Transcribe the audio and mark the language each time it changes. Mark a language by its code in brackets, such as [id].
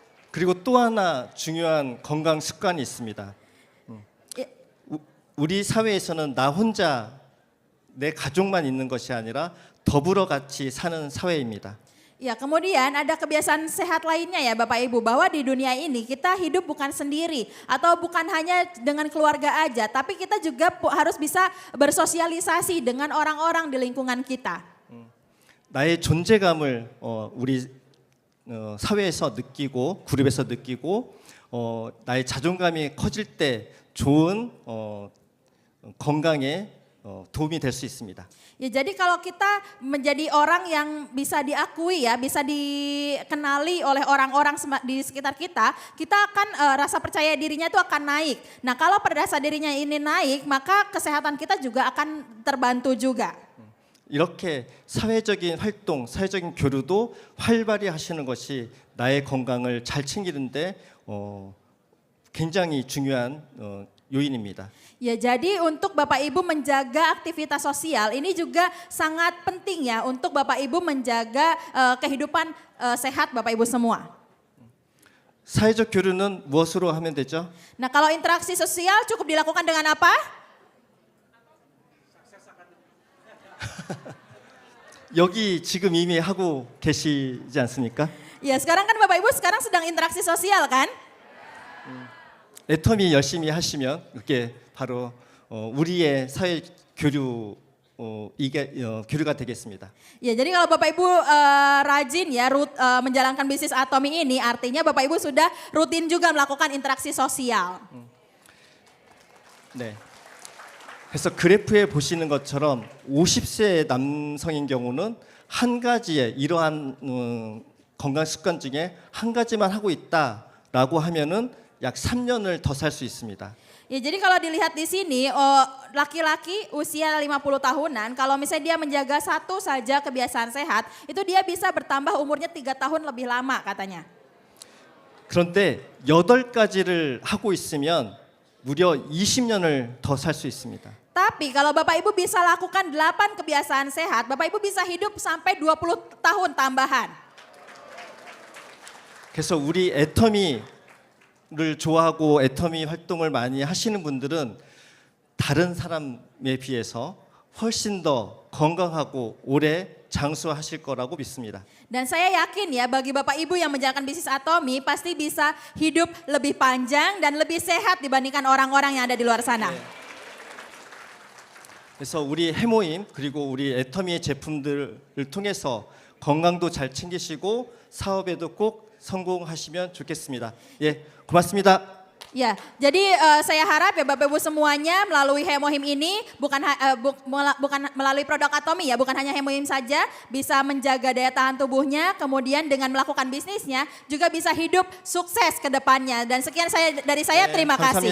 [ko] 그리고 또 하나 중요한 건강 습관이 있습니다. 우리 사회에서는 나 혼자 내 가족만 있는 것이 아니라 더불어 같이 사는 사회입니다. [id] Ya kemudian ada kebiasaan sehat lainnya ya Bapak Ibu bahwa di dunia ini kita hidup bukan sendiri atau bukan hanya dengan keluarga aja tapi kita juga harus bisa bersosialisasi dengan orang-orang di lingkungan kita. [ko] 나의 존재감을 우리 사회에서 느끼고 그룹에서 느끼고 나의 자존감이 커질 때 좋은 건강에 도움이 될 수 있습니다. [id] Ya jadi kalau kita menjadi orang yang bisa diakui ya, bisa dikenali oleh orang-orang di sekitar kita, kita akan rasa percaya dirinya itu akan naik. Nah kalau pada rasa dirinya ini naik, maka kesehatan kita juga akan terbantu juga. [ko] 이렇게 사회적인 활동, 사회적인 교류도 활발히 하시는 것이 나의 건강을 잘 챙기는데 굉장히 중요한 요인입니다. [id] Ya jadi untuk Bapak Ibu menjaga aktivitas sosial ini juga sangat penting ya untuk Bapak Ibu menjaga kehidupan sehat Bapak Ibu semua. [ko] 사회적 교류는 무엇으로 하면 되죠? [id] Nah kalau interaksi sosial cukup dilakukan dengan apa? [ko] 여기 지금 이미 하고 계시지 않습니까? [id] Ya sekarang kan Bapak Ibu sekarang sedang interaksi sosial kan? [ko] 애터미 열심히 하시면 이게 바로 우리의 사회 교류 이게 교류가 되겠습니다. [id] Ya jadi kalau Bapak Ibu rajin ya menjalankan bisnis Atomi ini artinya Bapak Ibu sudah rutin juga melakukan interaksi sosial. [ko] 네. 그래서 그래프에 보시는 것처럼 50세 남성인 경우는 한 가지의 이러한 건강 습관 중에 한 가지만 하고 있다라고 하면은 약 3년을 더 살 수 있습니다. [id] Ya jadi kalau dilihat di sini laki-laki usia 50 tahunan kalau misalnya dia menjaga satu saja kebiasaan sehat itu dia bisa bertambah umurnya 3 tahun lebih lama katanya. [ko] 그런데 8가지를 하고 있으면 무려 20년을 더 살 수 있습니다. [id] Tapi kalau Bapak Ibu bisa lakukan 8 kebiasaan sehat, Bapak Ibu bisa hidup sampai 20 tahun tambahan. [ko] 그래서 우리 애터미를 좋아하고 애터미 활동을 많이 하시는 분들은 다른 사람에 비해서 훨씬 더 건강하고 오래 장수하실 거라고 믿습니다. [id] Dan saya yakin ya bagi Bapak Ibu yang menjalankan bisnis Atomi pasti bisa hidup lebih panjang dan lebih sehat dibandingkan orang-orang yang ada di luar sana. [ko] 그래서 우리 해모임 그리고 우리 애터미의 제품들을 통해서 건강도 잘 챙기시고 사업에도 꼭 성공하시면 좋겠습니다. 예, 고맙습니다. [id] Ya, jadi saya harap ya Bapak Ibu semuanya melalui Hemohim ini bukan melalui produk Atomi ya, bukan hanya Hemohim saja bisa menjaga daya tahan tubuhnya, kemudian dengan melakukan bisnisnya juga bisa hidup sukses ke depannya. Dan sekian dari saya, terima kasih.